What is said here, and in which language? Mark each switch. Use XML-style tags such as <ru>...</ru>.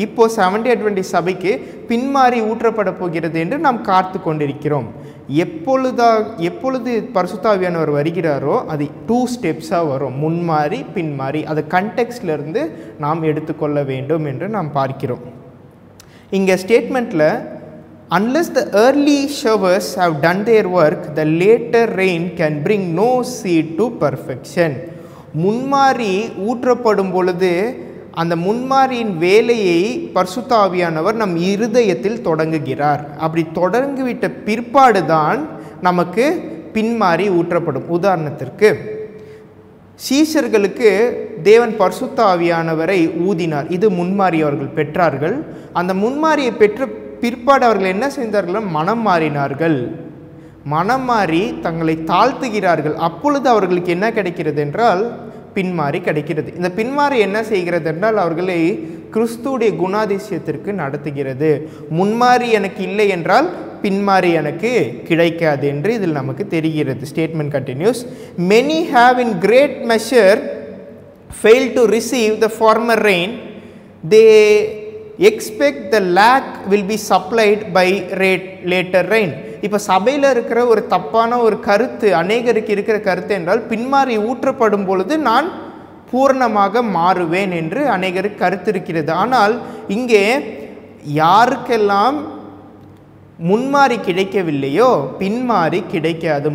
<ta>இப்போ 7th டே Adventist சபைக்கு பின்மாறி ஊற்றப்பட போகிறது என்று நாம் காத்து கொண்டிருக்கிறோம். எப்பொழுது பரிசுத்த ஆவியானவர் வருகிறாரோ அது 2 ஸ்டெப்ஸாக வரும், முன்மாறி பின்மாறி. அது கண்டெக்ஸ்ட்லேருந்து நாம் எடுத்துக்கொள்ள வேண்டும் என்று நாம் பார்க்கிறோம். இங்கே ஸ்டேட்மெண்ட்டில்,</ta> <en>unless the early showers have done their work, the later rain can bring no seed to perfection.</en> <ta>முன்மாறி ஊற்றப்படும் பொழுது அந்த முன்மாரியின் வேலையை பரிசுத்த ஆவியானவர் நம் இருதயத்தில் தொடங்குகிறார். அப்படி தொடங்கிவிட்ட பிற்பாடு தான் நமக்கு பின்மாறி ஊற்றப்படும். உதாரணத்திற்கு, சீஷர்களுக்கு தேவன் பரிசுத்த ஆவியானவரை ஊதினார். இது முன்மாறி அவர்கள் பெற்றார்கள். அந்த முன்மாரியை பெற்ற பிற்பாடு அவர்கள் என்ன செய்தார்கள்? மனம் மாறினார்கள். மனம் மாறி தங்களை தாழ்த்துகிறார்கள். அப்பொழுது அவர்களுக்கு என்ன கிடைக்கிறது என்றால், பின்மாறி கிடைக்கிறது. இந்த பின்மாறி என்ன செய்கிறது என்றால், அவர்களை கிறிஸ்துவுடைய குணாதிசயத்திற்கு நடத்துகிறது. முன்மாறி எனக்கு இல்லை என்றால் பின்மாறி எனக்கு கிடைக்காது என்று இதில் நமக்கு தெரிகிறது.</ta> <en>Statement continues. Many have in great measure failed to receive the former rain. They expect the lake will be supplied by later rain.</en> <ta>இப்போ சபையில் இருக்கிற ஒரு தப்பான ஒரு கருத்து, அநேகருக்கு இருக்கிற கருத்து என்றால், பின்மாறி ஊற்றப்படும் பொழுது நான் பூரணமாக மாறுவேன் என்று அநேகருக்கு கருத்து இருக்கிறது. ஆனால் இங்கே யாருக்கெல்லாம் முன்மாறி கிடைக்கவில்லையோ பின்மாறி கிடைக்காது.</ta>